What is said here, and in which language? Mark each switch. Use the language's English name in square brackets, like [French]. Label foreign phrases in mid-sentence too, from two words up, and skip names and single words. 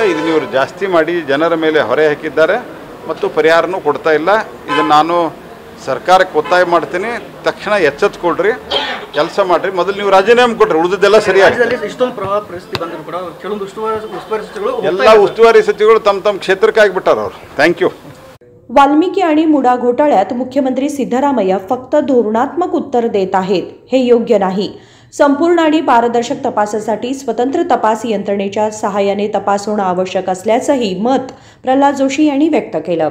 [Kannada] ಇದನ್ನು ಇವರು ಜಾಸ್ತಿ ಮಾಡಿ ಜನರ ಮೇಲೆ ಹೊರೆ ಹಾಕಿದ್ದಾರೆ ಮತ್ತು ಪರಿಹಾರನೂ ಕೊಡ್ತಾ ಇಲ್ಲ. ಇದನ್ನು ನಾನು ಸರ್ಕಾರಕ್ಕೆ ಒತ್ತಾಯ ಮಾಡ್ತೀನಿ, ತಕ್ಷಣ ಎಚ್ಚೆತ್ಕೊಳ್ರಿ, ಕೆಲಸ ಮಾಡಿರಿ. ಮೊದಲು ನೀವು ರಾಜೀನಾಮೆ ಕೊಡ್ರಿ, ಉಳಿದದ್ದೆಲ್ಲ ಸರಿಯಾಗಿ. ಇಷ್ಟೊಂದು ಪ್ರವಾಹ ಪರಿಸ್ಥಿತಿ ಬಂದರೂ ಕೂಡ ಕೆಲವೊಂದು ಉಸ್ತುವಾರಿ ಸಚಿವರು ಎಲ್ಲ ಉಸ್ತುವಾರಿ ಸಚಿವರು ತಮ್ಮ ಕ್ಷೇತ್ರಕ್ಕೆ ಆಗಿಬಿಟ್ಟಾರ ಅವರು. [English] thank you. [Marathi] वाल्मिकी आणि मुडा घोटाळ्यात मुख्यमंत्री सिद्धरामय्या फक्त धोरणात्मक उत्तर देत आहेत, हे योग्य नाही. संपूर्ण आणि पारदर्शक तपासासाठी स्वतंत्र तपास यंत्रणेच्या सहाय्याने तपास होणं आवश्यक असल्याचंही मत प्रल्हाद जोशी यांनी व्यक्त केलं.